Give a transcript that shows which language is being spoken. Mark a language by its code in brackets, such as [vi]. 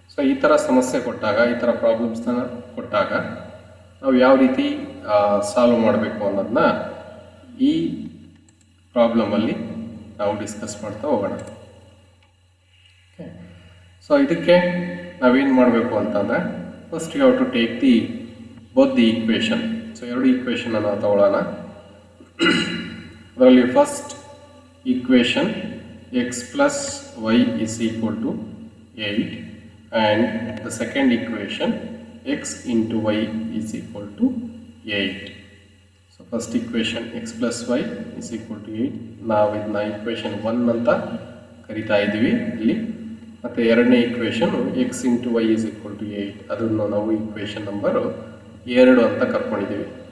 [kn] ಈ ಥರ ಸಮಸ್ಯೆ ಕೊಟ್ಟಾಗ, ಈ ಥರ ಪ್ರಾಬ್ಲಮ್ಸ್ನ ಕೊಟ್ಟಾಗ ನಾವು ಯಾವ ರೀತಿ ಸಾಲ್ವ್ ಮಾಡಬೇಕು ಅನ್ನೋದನ್ನ ಈ ಪ್ರಾಬ್ಲಮಲ್ಲಿ ನಾವು ಡಿಸ್ಕಸ್ ಮಾಡ್ತಾ ಹೋಗೋಣ. [en] okay, [kn] ಇದಕ್ಕೆ ನಾವೇನು ಮಾಡಬೇಕು ಅಂತಂದರೆ, [en] First you have to take both the equation. [kn] ಎರಡು ಈಕ್ವೇಷನನ್ನು ತಗೊಳ್ಳೋಣ. [en] ಅದರಲ್ಲಿ first equation x plus y is equal to 8 and the second equation x into y is equal to 8. So first equation x plus y is equal to 8. [kn] ನಾವು ಇದನ್ನ equation 1 ಅಂತ ಕರಿತಾ ಇದ್ದೀವಿ ಇಲ್ಲಿ. ಮತ್ತು ಎರಡನೇ equation [en] x into y is equal to 8, [kn] ಅದನ್ನು ನಾವು equation ನಂಬರ್ 2 ಅಂತ ಕರ್ಕೊಂಡಿದ್ದೀವಿ.